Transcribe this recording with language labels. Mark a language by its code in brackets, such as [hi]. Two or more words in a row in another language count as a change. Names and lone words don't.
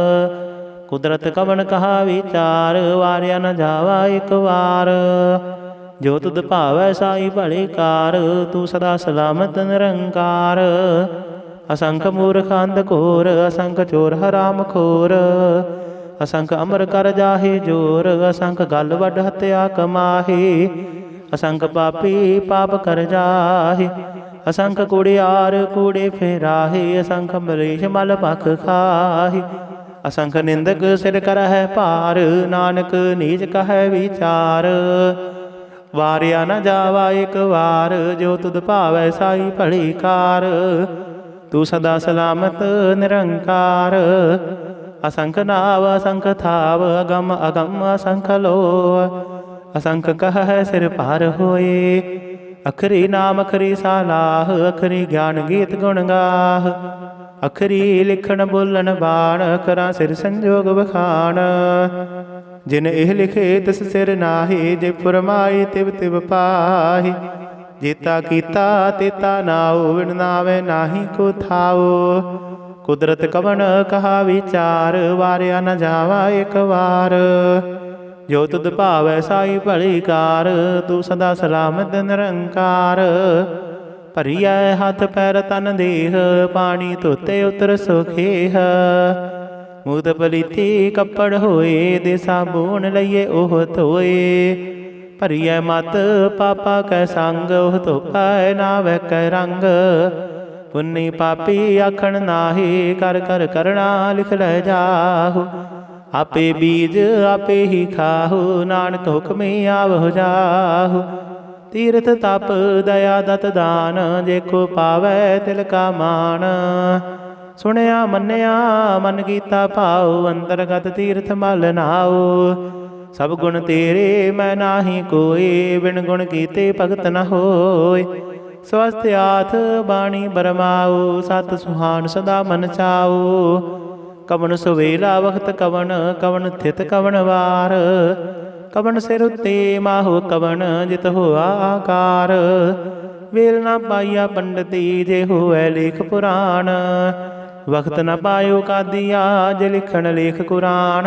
[pa] ਕੁਦਰਤ ਕਵਨ ਕਹਾ ਵਿਚਾਰ, ਵਾਰਿਆ ਨ ਜਾਵਾ ਏਕ ਵਾਰ। ਜੋ ਤੁਧ ਭਾਵੈ ਸਾਈ ਭਲੀ ਕਾਰ, ਤੂ ਸਦਾ ਸਲਾਮਤ ਨਿਰੰਕਾਰ। ਅਸੰਖ ਮੂਰਖ ਅੰਧ ਘੋਰ, ਅਸੰਖ ਚੋਰ ਹਰਾਮ ਖੋਰ। ਅਸੰਖ ਅਮਰ ਕਰ ਜਾਹੇ ਜੋਰ, ਅਸੰਖ ਗਲ ਵਡ ਹਤਿਆ ਕਮਾਹੇ। ਅਸੰਖ ਪਾਪੀ ਪਾਪ ਕਰ ਜਾਹੇ, ਅਸੰਖ ਕੁੜਿਆਰ ਕੂੜੇ ਫੇਰਾਹੇ। ਅਸੰਖ ਮਰੀਸ਼ ਮਲ ਪਖ ਖਾਹੇ। ਅਸੰਖ ਨਿੰਦਕ ਸਿਰ ਕਰਹ ਭਾਰ, ਨਾਨਕ ਨੀਚ ਕਹ ਵਿਚਾਰ। ਵਾਰਿਆ ਨ ਜਾਵਾ ਏਕ ਵਾਰ, ਜੋ ਤੁਧ ਭਾਵੈ ਸਾਈ ਭਲੀ ਕਾਰ। ਤੂ ਸਦਾ ਸਲਾਮਤ ਨਿਰੰਕਾਰ। ਅਸੰਖ ਨਾਵ ਅਸੰਖ ਥਾਵ, ਅਗੰਮ ਅਗੰਮ ਅਸੰਖ ਲੋਹ। ਅਸੰਖ ਕਹ ਸਿਰ ਪਾਰ ਹੋਏ, ਅਖਰੀ ਨਾਮ ਅਖਰੀ ਸਾਲਾਹ। ਅਖਰੀ ਗਿਆਨ ਗੀਤ ਗੁਣ ਗਾਹ, ਅਖਰੀ ਲਿਖਣ ਬੋਲਣ ਬਾਣ। ਕਰਾ ਸਿਰ ਸੰਜੋਗ ਬਖਾਨ, ਜਿਨ ਏਹ ਲਿਖੇ ਤਿਸ ਸਿਰ ਨਾਹਿ। ਜੇ ਫੁਰਮਾਈ ਤਿਵ ਤਿਵ ਪਾਹਿ, ਜੇਤਾ ਕੀਤਾ ਤੇਤਾ ਨਾਓ। ਵਿਣ ਨਾਵੇ ਨਾਹੀ ਕੋ ਥਾਓ। ਕੁਦਰਤ ਕਵਨ ਕਹਾ ਵਿਚਾਰ, ਵਾਰਿਆ ਨ ਜਾਵਾ ਏਕ ਵਾਰ। ਜੋ ਤੁਧ ਭਾਵੈ ਸਾਈ ਭਲੀ ਕਾਰ, ਤੂ ਸਦਾ ਸਲਾਮਤ ਨਿਰੰਕਾਰ। ਭਰਿਆ ਹਥ ਪੈਰ ਤਨ ਦੇਹ, ਪਾਨੀ ਧੋਤੇ ਉਤਰ ਸੁਖੇਹ। ਮੂਤ ਪਲੀਤੀ ਕਪੜ ਹੋਏ, ਦੇ ਸਾਬੂਨ ਲਈਏ ਓਹ ਧੋਏ। ਭਰਿਆ ਮਤ ਪਾਪਾ ਕੈ ਸੰਗ, ਓਹ ਧੋਪੈ ਨਾਵੈ ਕੈ ਰੰਗ। ਪੁੰਨੀ ਪਾਪੀ ਆਖਣ ਨਾਹਿ, ਕਰ ਕਰ ਕਰਨਾ ਲਿਖ ਲੈ ਜਾਹੁ। ਆਪੇ ਬੀਜ ਆਪੇ ਹੀ ਖਾਹੁ, ਨਾਨਕ ਹੁਕਮੇ ਆਵਹੁ ਜਾਹੁ। ਤੀਰਥ ਤਪ ਦਇਆ ਦਤ ਦਾਨ, ਜੇਕੋ ਪਾਵੈ ਤਿਲ ਕਾ ਮਾਨ। ਸੁਣਿਆ ਮੰਨਿਆ ਮਨ ਕੀਤਾ ਭਾਵ, ਅੰਤਰਗਤ ਤੀਰਥ ਮਲ ਨਾਓ। ਸਬ ਗੁਣ ਤੇਰੇ ਮੈਂ ਨਾਹੀ ਕੋਇ, ਬਿਨ ਗੁਣ ਕੀਤੇ ਭਗਤ ਨ ਹੋਇ। ਸਵਸਤ ਆਥ ਬਾਣੀ ਬਰਮਾਉ, ਸਤ ਸੁਹਾਨ ਸਦਾ ਮਨ ਚਾਉ। ਕਵਣ ਸੁਵੇਲਾ ਵਖਤ ਕਵਣ, ਕਵਣ ਥਿਤ ਕਵਣ ਵਾਰ, ਕਵਣ ਸਿਰ ਉੱਤੇ ਮਾਹੋ ਕਵਣ ਜਿਤ ਹੋਆ ਆਕਾਰ। ਵੇਲ ਨਾ ਪਾਈਆ ਪੰਡਤੀ ਜੇ ਹੋਵੈ ਲੇਖ ਪੁਰਾਣ, ਵਖਤ ਨ ਪਾਇਓ ਕਾਦੀਆ ਜੇ ਲਿਖਣ ਲੇਖ ਕੁਰਾਨ।